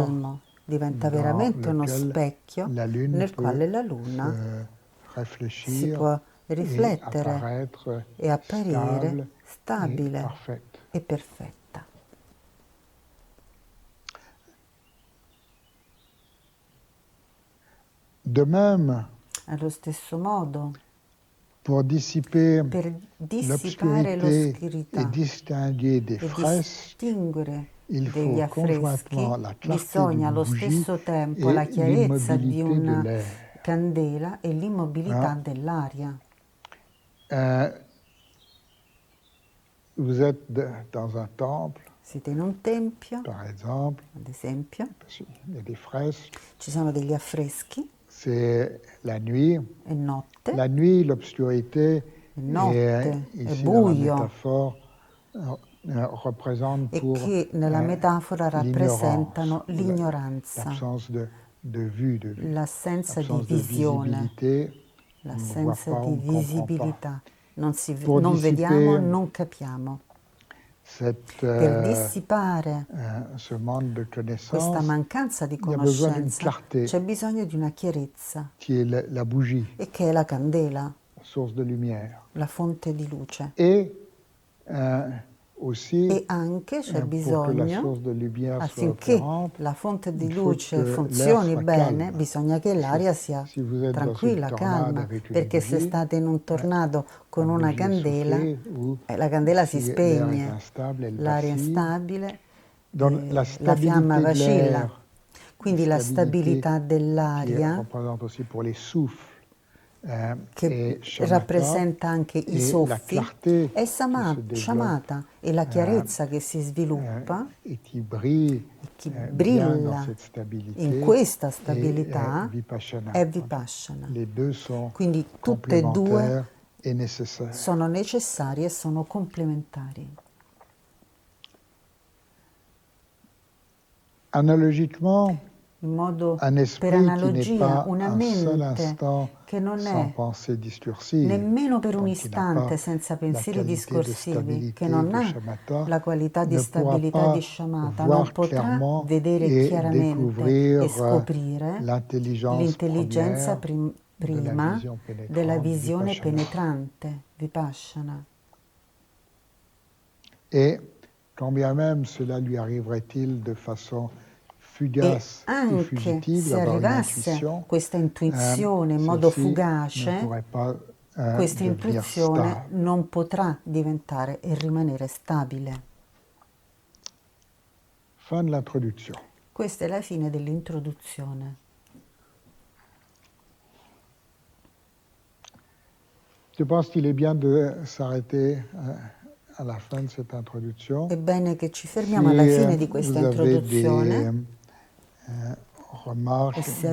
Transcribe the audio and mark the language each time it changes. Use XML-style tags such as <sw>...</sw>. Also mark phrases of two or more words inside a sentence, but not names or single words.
<it>calmo, diventa</it> <fr>dans</fr> <it>veramente uno</it> <fr>lequel</fr> <it>specchio</it> <fr>la lune</fr> <it>nel</it> <fr>peut</fr> <it>quale la se luna si</it> <fr>réfléchir</fr> <it>può</it> <fr>et</fr> <it>riflettere</it> <fr>apparaître</fr> <it>e apparire</it> <fr>stable et</fr> <it>stabile</it> <fr>parfaite.</fr> <it>e perfetta.</it> <fr>De même,</fr> <it>Allo stesso modo,</it> <fr>pour dissiper</fr> <it>per dissipare</it> <fr>l'obscurité et</fr> <it>l'oscurità</it> <fr>distinguer des</fr> <it>e</it> <fr>fresques,</fr> <it>distinguere</it> <fr>il</fr> <it>degli</it> <fr>faut</fr> <it>affreschi,</it> <fr>conjointement la clarté</fr> <it>bisogna</it> <fr>d'une</fr> <it>allo</it> <fr>bougie</fr> <it>stesso tempo la</it> <fr>et</fr> <it>chiarezza di</it> <fr>l'immobilité de</fr> <it>una</it> <fr>l'air.</fr> <it>candela e l'immobilità</it> <fr>Hein?</fr> <it>dell'aria.</it> <fr>Vous êtes dans un temple,</fr> <it>Siete in un tempio,</it> <fr>par exemple,</fr> <it>ad esempio,</it> <fr>il y a des fresques,</fr> <it>ci sono degli affreschi,</it> <fr>c'est la nuit.</fr> <it>è notte,</it> <fr>La nuit, l'obscurité,</fr> <it>notte, è</it> <fr>ici dans la</fr> <it>buio,</it> <fr>métaphore, représente</fr> <it>e</it> <fr>pour</fr> <it>che nella metafora</it> <fr>l'ignorance,</fr> <it>rappresentano l'ignoranza,</it> <fr>l'absence de vue,</fr> <it>l'assenza di</it> <fr>l'absence de</fr> <it>visione,</it> <fr>visibilité. On ne voit</fr> <it>l'assenza</it> <fr>pas,</fr> <it>di</it> <fr>on ne comprend pas.</fr> <it>visibilità. Non</it> <fr>Pour</fr> <it>vediamo,</it> <fr>dissiper</fr> <it>non capiamo.</it> <fr>cette,</fr> <it>Per dissipare</it> <fr>ce manque de</fr> <it>questa</it> <fr>connaissance,</fr> <it>mancanza di</it> <fr>il y a besoin d'une</fr> <it>conoscenza</it> <fr>clarté</fr> <it>c'è bisogno di una chiarezza,</it> <fr>qui est la bougie,</fr> <it>e che è la candela,</it> <fr>source de lumière.</fr> <it>la fonte di luce.</it> <fr>Et aussi,</fr> <it>E anche c'è</it> <fr>pour que la</fr> <it>bisogno,</it> <fr>source de lumière soit</fr> <it>affinché</it> <fr>opérante,</fr> <it>la fonte di</it> <fr>il faut</fr> <it>luce</it> <fr>que l'air</fr> <it>funzioni</it> <fr>soit</fr> <it>bene,</it> <fr>calme.</fr> <it>bisogna che l'aria sia</it> <fr>Si vous êtes dans une</fr> <it>tranquilla,</it> <fr>tornade</fr> <it>calma,</it> <fr>avec une</fr> <it>perché se</it> <fr>bougie,</fr> <it>state in un tornado con</it> <fr>la</fr> <it>una</it> <fr>bougie est</fr> <it>candela,</it> <fr>soufflée, ou</fr> <it>la candela si</it> <fr>si l'air est</fr> <it>spegne,</it> <fr>instable, elle</fr> <it>l'aria è</it> <fr>vacille.</fr> <it>instabile,</it> <fr>Dans la</fr> <it>la fiamma</it> <fr>stabilité de</fr> <it>vacilla.</it> <fr>l'air,</fr> <it>Quindi la</it> <fr>stabilité</fr> <it>stabilità</it> <fr>qui</fr> <it>dell'aria,</it> <fr>représente aussi pour les souffles</fr> <it>che</it> <fr>et shamatha,</fr> <it>rappresenta anche i</it> <fr>et la</fr> <it>soffi,</it> <fr>clarté</fr> <it>è</it> <fr>qui se développe</fr> <it>Shamatha, e la chiarezza che si sviluppa</it> <fr>et qui brille</fr> <it>e che</it> <fr>bien dans</fr> <it>brilla</it> <fr>cette</fr> <it>in</it> <fr>stabilité</fr> <it>questa</it> <fr>et</fr> <it>stabilità</it> <fr>Vipassana.</fr> <it>è Vipassana.</it> <fr>Les deux sont</fr> <it>Quindi tutte e due</it> <fr>complémentaires et nécessaires.</fr> <it>sono necessarie e sono complementari.</it> <fr>Analogiquement,</fr> <it>In modo,</it> <fr>un</fr> <it>per</it> <fr>esprit qui n'est</fr> <it>analogia,</it> <fr>pas</fr> <it>una</it> <fr>un seul</fr> <it>mente</it> <fr>instant</fr> <it>che non</it> <fr>sans</fr> <it>è</it> <fr>pensée discursive,</fr> <it>nemmeno per un</it> <fr>donc qui n'a pas</fr> <it>istante senza</it> <fr>la</fr> <it>pensieri</it> <fr>qualité de</fr> <it>discorsivi, che</it> <fr>stabilité</fr> <it>non</it> <fr>de</fr> <it>ha</it> <fr>shamatha,</fr> <it>la qualità di</it> <fr>ne pourra</fr> <it>stabilità di</it> <fr>pas</fr> <it>Shamatha, non</it> <fr>voir</fr> <it>potrà</it> <fr>clairement</fr> <it>vedere</it> <fr>et</fr> <it>chiaramente</it> <fr>découvrir</fr> <it>e scoprire</it> <fr>l'intelligence</fr> <it>l'intelligenza</it> <fr>première de la</fr> <it>prima</it> <fr>vision</fr> <it>della</it> <fr>pénétrante</fr> <it>visione</it> <fr>Vipassana.</fr> <it>penetrante, Vipassana.</it> <fr>Et quand bien même cela lui arriverait-il de façon</fr> <it>E</it> <fr>fugace ou</fr> <it>anche</it> <fr>fugitive</fr> <it>se</it> <fr>d'avoir une</fr> <it>arrivasse</it> <fr>intuition,</fr> <it>questa intuizione in modo</it> <fr>celle-ci ne</fr> <it>fugace,</it> <fr>pourrait pas</fr> <it>questa</it> <fr>devenir</fr> <it>intuizione</it> <fr>stable.</fr> <it>non potrà diventare e rimanere stabile.</it> <fr>Fin de l'introduction.</fr> <it>Questa è la fine dell'introduzione.</it> <fr>Je pense qu'il est bien de s'arrêter à la fin de cette introduction.</fr> <it>È bene che ci</it> <fr>Si</fr> <it>fermiamo alla fine di questa</it> <fr>vous avez</fr> <it>introduzione</it> <fr>des</fr> <it>e</it> <fr>remarques,</fr> <it>se</it>